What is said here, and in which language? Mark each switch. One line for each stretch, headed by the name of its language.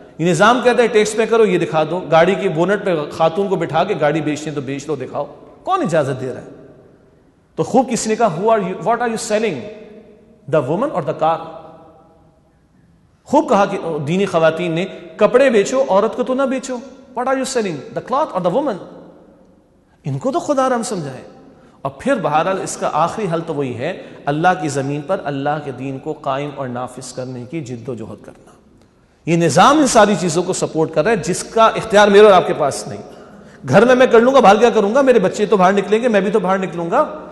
Urdu: یہ نظام کہتا ہے ٹیکس پے کرو, یہ دکھا دو, گاڑی کی بونٹ پہ خاتون کو بٹھا کے گاڑی بیچنی تو بیچ لو, دکھاؤ. کون اجازت دے رہا ہے؟ تو خوب کسی نے کہا
English: what are you selling, the woman or the car.
Urdu: خوب کہا کہ دینی خواتین نے, کپڑے بیچو, عورت کو تو نہ بیچو.
English: what are you selling, the cloth or the woman.
Urdu: ان کو تو خدا رحم سمجھائے. اور پھر بہرحال اس کا آخری حل تو وہی ہے, اللہ کی زمین پر اللہ کے دین کو قائم اور نافذ کرنے کی جد و جہد کرنا. یہ نظام ان ساری چیزوں کو سپورٹ کر رہا ہے جس کا اختیار میرے اور آپ کے پاس نہیں. گھر میں کر لوں گا, باہر کیا کروں گا, میرے بچے تو باہر نکلیں گے, میں بھی تو باہر نکلوں گا.